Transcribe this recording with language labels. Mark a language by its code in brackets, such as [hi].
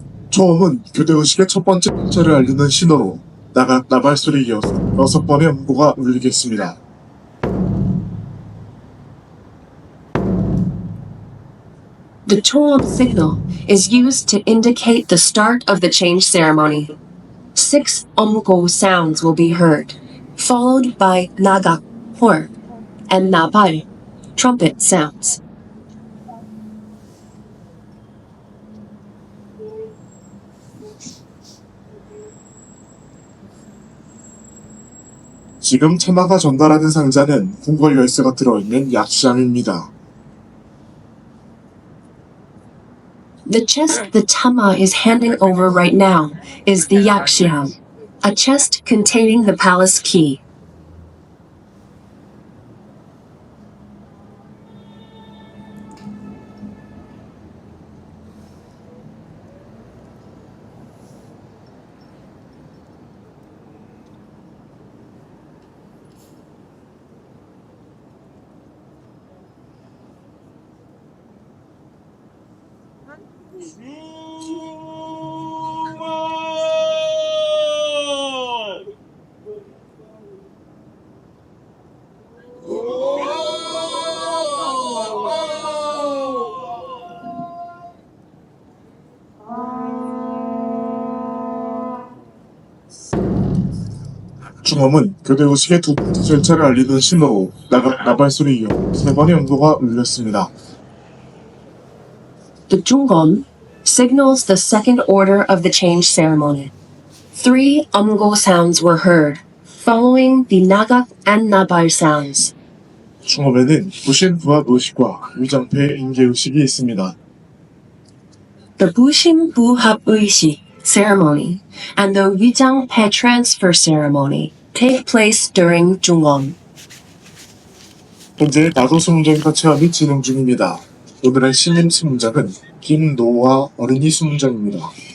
[ko] 초음은 교대의식의 첫 번째 문자를 알리는 신호로 나발소리에 이어서 6번의 음보가 울리겠습니다. [en] The Choam signal is used to indicate the start of the change ceremony. 6 umgo sounds will be heard. followed by nagak, horn, and nabal, trumpet sounds. [ko] 지금 차마가 전달하는 상자는 궁궐 열쇠가 들어있는 약시함입니다. [en] The chest the Tama is handing over right now is the Yakshiam, a chest containing the palace key. [ko] 중엄은 교대 의식의 두 번째 절차를 알리는 신호로 나발소리 이후 세 번의 연도가 울렸습니다. [en] The Jungom signals the second order of the change ceremony. 3 umgo sounds were heard, following the nagak and nabal sounds. [ko] 중엄에는 부신부합 의식과 위장패 인계 의식이 있습니다. [en] The Bushim Buhap Uishi ceremony and the Wijang Pe transfer ceremony take place during Jungom. [ko] 현재 나도 수문장과 체험이 진행 중입니다. 오늘의 신임 수문장은 김노와 어린이 수문장입니다.